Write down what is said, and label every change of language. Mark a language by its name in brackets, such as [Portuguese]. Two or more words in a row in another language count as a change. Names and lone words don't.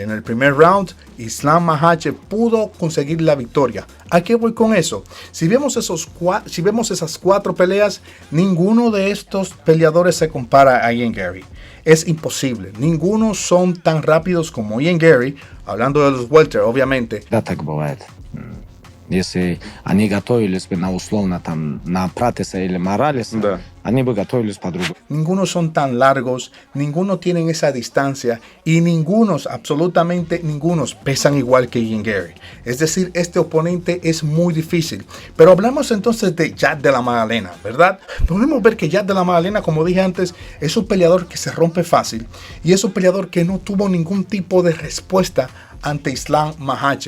[Spanish] En el primer round, Islam Makhachev pudo conseguir la victoria. ¿A qué voy con eso? Si vemos esas cuatro peleas, ninguno de estos peleadores se compara a Ian Garry. Es imposible. Ninguno son tan rápidos como Ian Garry, hablando de los welter, obviamente. [Russian] Да, так бывает. Если они готовились бы на условно там на Пратеса или Моралеса, Да. Они бы готовились по-другому. [Spanish] Ninguno son tan largos, ninguno tienen esa distancia y ningunos, absolutamente ningunos, pesan igual que Ian Gary. Es decir, este oponente es muy difícil. Pero hablamos entonces de Jack de la Magdalena, ¿verdad? Podemos ver que Jack de la Magdalena, como dije antes, es un peleador que se rompe fácil y es un peleador que no tuvo ningún tipo de respuesta ante Islam Makhachev.